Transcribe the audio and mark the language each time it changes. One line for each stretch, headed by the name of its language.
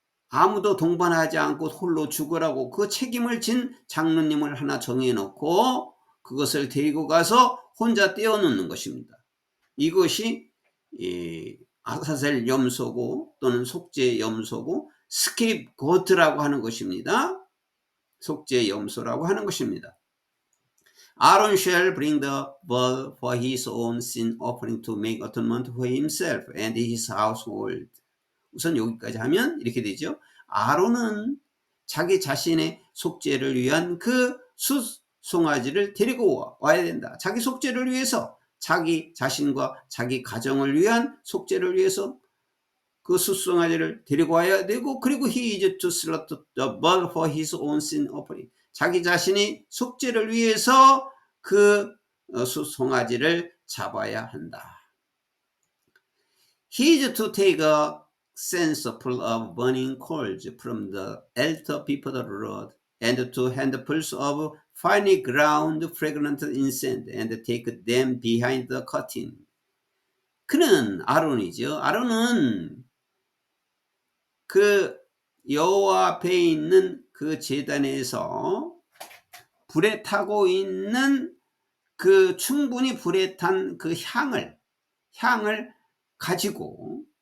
Korean: 아무도 동반하지 않고 홀로 죽으라고 그 책임을 진 장로님을 하나 정해놓고 그것을 데리고 가서 혼자 떼어놓는 것입니다. 이것이 아사셀 염소고 또는 속죄 염소고 스케이프고트라고 하는 것입니다. 속죄 염소라고 하는 것입니다.
English: Aaron shall bring the bull for his own sin offering to make atonement for himself and his household.
Korean: 우선 여기까지 하면 이렇게 되죠. 아론은 자기 자신의 속죄를 위한 그 숫송아지를 데리고 와야 된다. 자기 속죄를 위해서, 자기 자신과 자기 가정을 위한 속죄를 위해서 그 숫송아지를 데리고 와야 되고, 그리고
English: he is to slaughter the bull for his own sin offering.
Korean: 자기 자신이 속죄를 위해서 그 숫송아지를 잡아야 한다.
English: He is to take a censerful of burning coals from the altar before the Lord, and to handfuls of finely ground fragrant incense, and take them behind the curtain.
Korean: 그는 아론이죠. 아론은 그 여호와 앞에 있는 그 제단에서 불에 타고 있는 그 충분히 불에 탄 그 향을 가지고